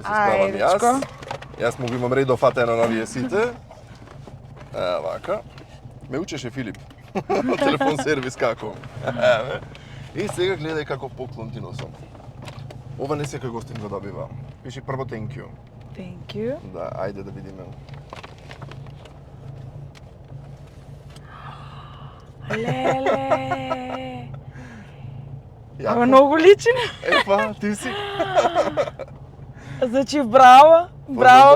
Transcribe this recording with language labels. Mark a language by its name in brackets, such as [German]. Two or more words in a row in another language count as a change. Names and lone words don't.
[Macedonian] Ајде, справам јас. дечко. Јас му го имам редо фатено на овие сите. Вака. Ме учеше Филип. Телефон сервис како. Еве. И сега гледај каков поклон ти носам. Ова не секој гостин го добива. Пиши прво [English] thank you. Thank you. [Macedonian] Да, ајде да видиме. Леле. Јако? Ама многу личи. Епа, ти си. Значи, браво. Браво,